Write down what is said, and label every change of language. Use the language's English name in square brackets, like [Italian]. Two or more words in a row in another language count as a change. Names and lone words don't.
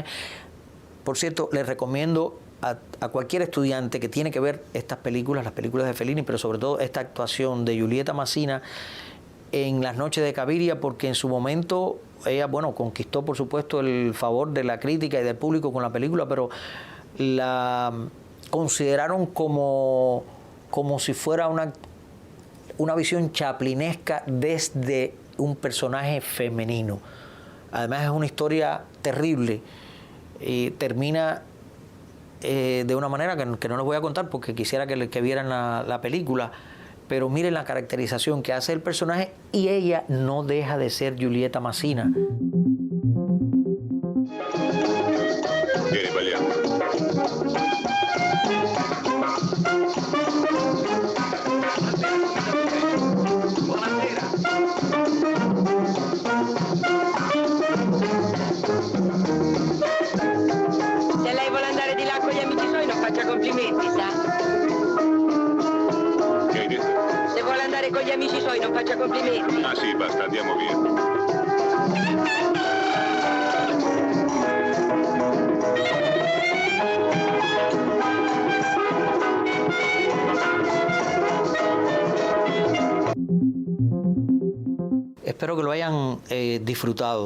[Spanish] Por cierto, les recomiendo a cualquier estudiante que tiene que ver estas películas, las películas de Fellini, pero sobre todo esta actuación de Giulietta Masina en Las noches de Cabiria, porque en su momento ella, bueno, conquistó por supuesto el favor de la crítica y del público con la película, pero la consideraron como si fuera una visión chaplinesca desde un personaje femenino. Además es una historia terrible y termina de una manera que no les voy a contar porque quisiera que vieran la película, pero miren la caracterización que hace el personaje y ella no deja de ser Giulietta Masina. [Italian] Vieni, balliamo. Se lei vuole andare di là con gli amici suoi non faccia complimenti, sa? Che hai detto? Se vuole andare con gli amici suoi non faccia complimenti. Ah sì, basta, andiamo via. [Spanish] Espero que lo hayan disfrutado.